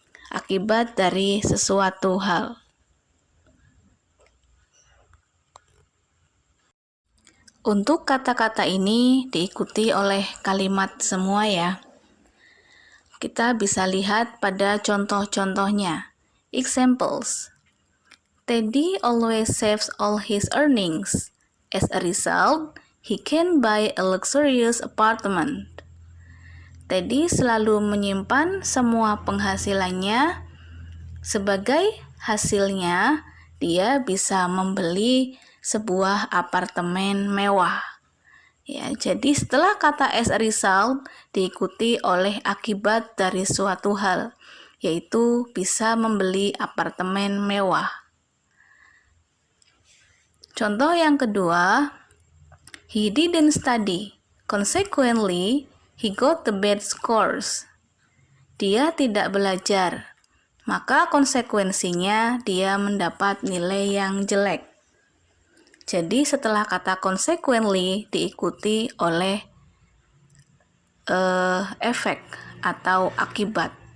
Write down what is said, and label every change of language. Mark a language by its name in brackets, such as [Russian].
[Indonesian] Akibat dari sesuatu hal. Untuk kata-kata ini diikuti oleh kalimat semua ya. Kita bisa lihat pada contoh-contohnya. [English] Examples. Teddy always saves all his earnings. As a result, he can buy a luxurious apartment. [Indonesian] Teddy selalu menyimpan semua penghasilannya. Sebagai hasilnya, dia bisa membeli sebuah apartemen mewah. Ya, jadi setelah kata as a result diikuti oleh akibat dari suatu hal, yaitu bisa membeli apartemen mewah. Contoh yang kedua, [English] he didn't study. Consequently, he got the bad scores. [Indonesian] Dia tidak belajar, maka konsekuensinya dia mendapat nilai yang jelek. Jadi setelah kata consequently diikuti oleh efek atau akibat.